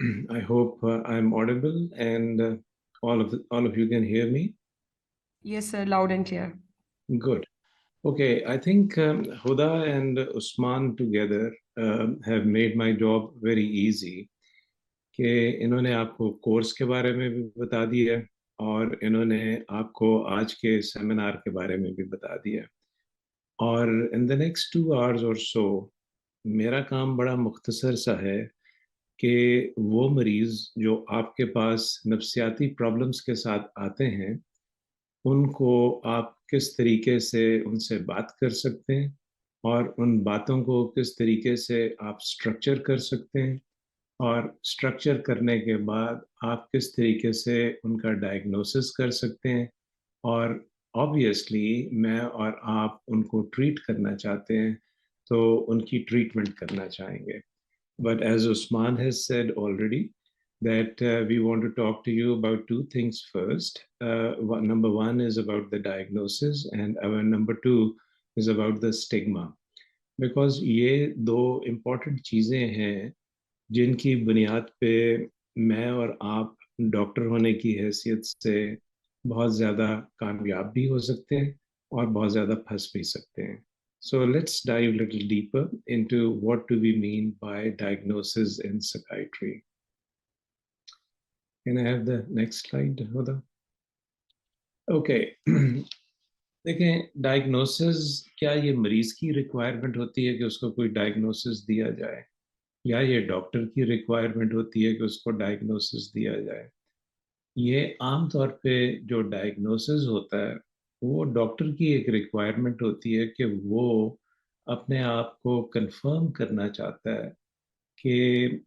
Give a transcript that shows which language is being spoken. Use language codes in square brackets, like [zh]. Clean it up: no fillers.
[en] I hope I'm audible and all of you can hear me. Yes, sir, loud and clear. Good. Okay, I think Huda and Usman together have made my job very easy. [hi] कि इन्होंने आपको course के बारे में भी बता दिया और इन्होंने आपको आज के सेमिनार के बारे में भी बता दिया. और [en] in the next 2 hours or so [hi] मेरा काम बड़ा मुख्तसर सा है कि वो मरीज जो आपके पास नफ्सियाती प्रॉब्लम्स के साथ आते हैं उनको आप किस तरीके से उनसे बात कर सकते हैं और उन बातों को किस तरीके से आप स्ट्रक्चर कर सकते हैं और स्ट्रक्चर करने के बाद आप किस तरीके से उनका डायग्नोसिस कर सकते हैं और ऑब्वियसली मैं और आप उनको ट्रीट करना चाहते हैं तो उनकी ट्रीटमेंट करना चाहेंगे. [en] But as Usman has said already, that we want to talk to you about two things first. Number one is about the diagnosis, and our number two is about the stigma. Because [hi] ये दो important चीज़ें हैं जिनकी बुनियाद पे मैं और आप डॉक्टर होने की हैसियत से बहुत ज़्यादा कामयाब भी हो सकते हैं और बहुत ज़्यादा फंस भी सकते हैं. [en] So let's dive a little deeper into what do we mean by diagnosis in psychiatry. Can I have the next slide, Huda? Okay. [hi] देखें, डायग्नोसिस क्या ये मरीज की रिक्वायरमेंट होती है कि उसको कोई डायग्नोसिस दिया जाए या ये डॉक्टर की रिक्वायरमेंट होती है कि उसको डायग्नोसिस दिया जाए? ये आम तौर पे जो डायग्नोसिस होता है वो डॉक्टर की एक रिक्वायरमेंट होती है कि वो अपने आप को कंफर्म करना चाहता है कि